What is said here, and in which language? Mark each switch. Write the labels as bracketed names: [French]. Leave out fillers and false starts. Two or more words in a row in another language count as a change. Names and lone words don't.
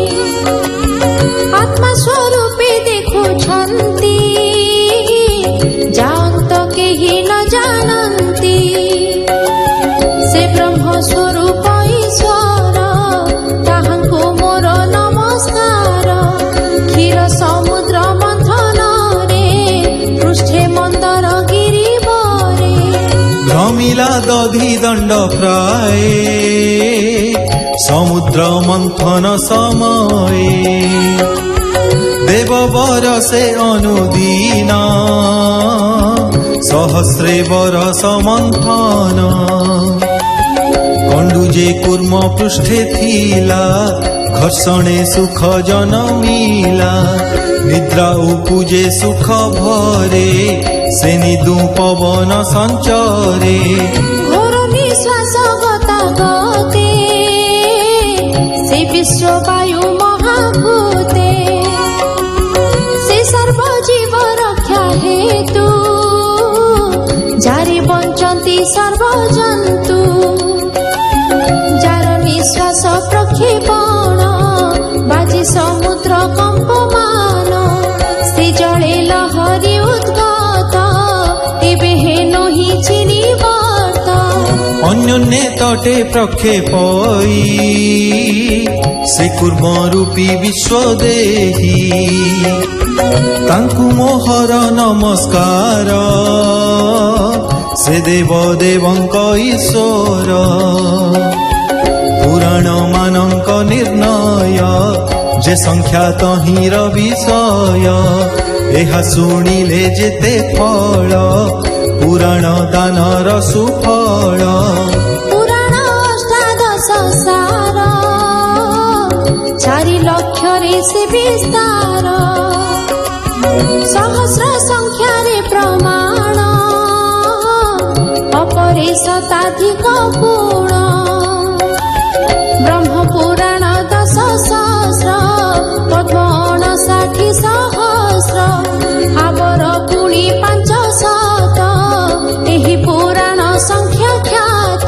[Odia] ଆତ୍ମା ସ୍ୱରୂପେ ଦେଖୁଛନ୍ତି ଜାନ୍ତ କେହି ନ ଜାଣନ୍ତି ସେ ବ୍ରହ୍ମ ସ୍ୱରୂପ ଈଶ୍ୱର ତାହାଙ୍କୁ ମୋର ନମସ୍କାର କ୍ଷୀର ସମୁଦ୍ର ମନ୍ଥନ ରେ ପୃଷ୍ଠେ ମନ୍ଦର ଗିରିବରେ ଭ୍ରମିଲା ଦଧି ଦଣ୍ଡ ପ୍ରାୟ ସମୁଦ୍ର ମନ୍ଥନ ସମୟେ ଦେବବର ସେ ଅନୁଦିନ ସହସ୍ରେ ବରଷ ମନ୍ଥନ କଣ୍ଡୁଯେ କୂର୍ମ ପୃଷ୍ଠେ ଥିଲା ଘର୍ଷଣେ ସୁଖ ଜନମିଲା ନିଦ୍ରା ଉପଜେ ସୁଖ ଭରେ ସେ ନିଦୁ ପବନ ସଞ୍ଚରେ ଘୋର ନିଶ୍ୱାସ ଗତା ଗତେ ସେ ବିଶ୍ୱ ବାୟୁ ମହାଭୂତେ ସେ ସର୍ବ ଜୀବ ରକ୍ଷା ହେତୁ ଯାରି ବଞ୍ଚନ୍ତି ସର୍ବ ଜନ୍ତୁ ଯାର ନିଶ୍ୱାସ ପ୍ରକ୍ଷେପଣ ବାଜି ସମୁଦ୍ର କମ୍ପମାନ ସେ ଜଳେ ଲହରୀ ଉଦ୍ଗତ ତେବେ ହେନୋ ହି ଚିନିବତ ଅନ୍ୟୋନ୍ୟେ ତଟେ ପ୍ରକ୍ଷେପଇ ସେ କୂର୍ମ ରୂପୀ ବିଶ୍ୱଦେହୀ ତାଙ୍କୁ ମୋହର ନମସ୍କାର ସେ ଦେବ ଦେବଙ୍କ ଈଶ୍ୱର ପୁରାଣ ମାନଙ୍କ ନିର୍ଣ୍ଣୟ ଯେ ସଂଖ୍ୟା ତହିଁର ବିଷୟ ଏହା ଶୁଣିଲେ ଯେତେ ଫଳ ପୁରାଣ ଦାନର ସୁଫଳ ପୁରାଣ ଅଷ୍ଟାଦଶ ସାର 4 ଲକ୍ଷ ରେ ସେ ବିସ୍ତାର ସହସ୍ର ସଂଖ୍ୟା ରେ ପ୍ରମାଣ ଅପରେ ଶତାଧିକ ଗୁଣ ବ୍ରହ୍ମ ପୁରାଣ 10 ସହସ୍ର ପଦ୍ମ 59 ସହସ୍ର ଆବର ପୁଣି 500 ଏହି ପୁରାଣ ସଂଖ୍ୟା ଖ୍ୟାତ